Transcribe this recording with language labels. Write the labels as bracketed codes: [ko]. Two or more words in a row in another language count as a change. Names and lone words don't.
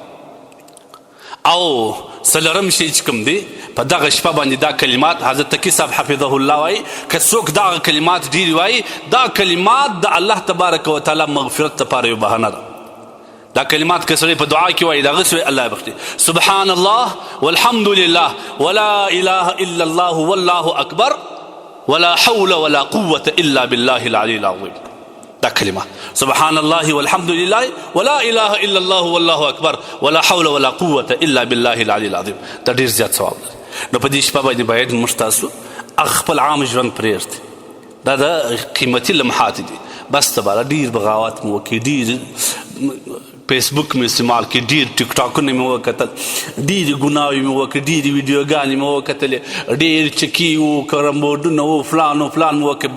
[ps] او څلورم شی چې کوم دی په دغه شپه باندې دا کلمات حضرت تقي صاحب [ar] حفظه الله [ps] وایي، که څوک دغه کلمات ډېرې وایي، دا کلمات د [ar] الله تبارک وتعالی [ps] مغفرت لپاره یو بهانه ده. دا کلمات که سړی په دعا کې وایي، د هغه سوی الله یې بخښي. [ar] سبحان الله والحمد لله ولا اله الا الله والله اکبر ولا حول ولا قوة الا بالله العلي العظيم. [ps] دا کلمه [ar] سبحان الله والحمد لله ولا اله الا الله والله اکبر ولا حول ولا قوة الا بالله العلي العظيم. [ps] دا ډېر زیات ثواب لري. نو په دې شپه باندې باید موږ تاسو خپل عام ژوند پرېږدي. دا د قیمتي لمحات دي. بس تباره ډېر بغاوت مو وکړي، ډېر فیسبوک مې استعمال کړي، ډېر ټیک ټاکونه مې وکتل، ډېرې ګناوې مې وکړې، ډېرې ویډیوګانې مې وکتلې، ډېر چکي وو، کرمبوډونه وو، فلان و فلان مې وکړې.